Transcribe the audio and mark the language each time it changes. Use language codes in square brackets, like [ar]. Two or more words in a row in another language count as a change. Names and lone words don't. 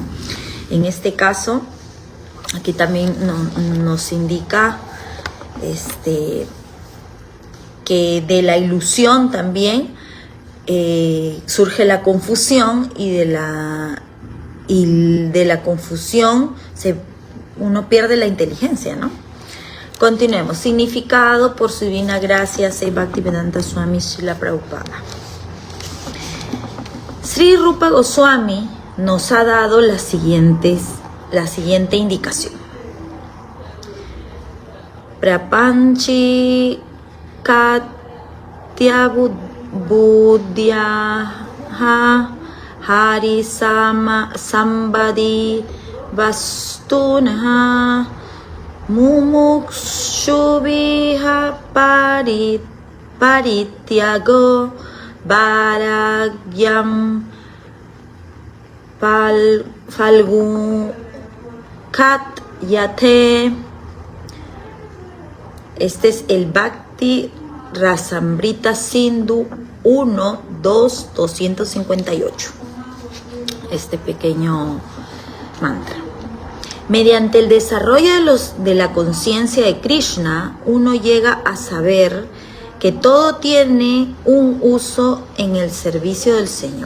[es] En este caso, aquí también nos indica que de la ilusión también surge la confusión, y de la confusión uno pierde la inteligencia, ¿no? Continuemos. Significado por su divina gracia, Sri Bhaktivedanta Swami Srila Prabhupada. Sri Rupa Goswami nos ha dado la siguiente indicación. [sa] प्रापञ्चि कतया बुद्ध्या हरि सम्बन्धि वस्तुनः मुमुक्षुभिः परित्यागो वैराग्यं फल्गु कथ्यते. [es] Este es el Bhakti Rasamrita Sindhu 1, 2, 258. Este pequeño mantra. Mediante el desarrollo de la conciencia de Krishna, uno llega a saber que todo tiene un uso en el servicio del Señor.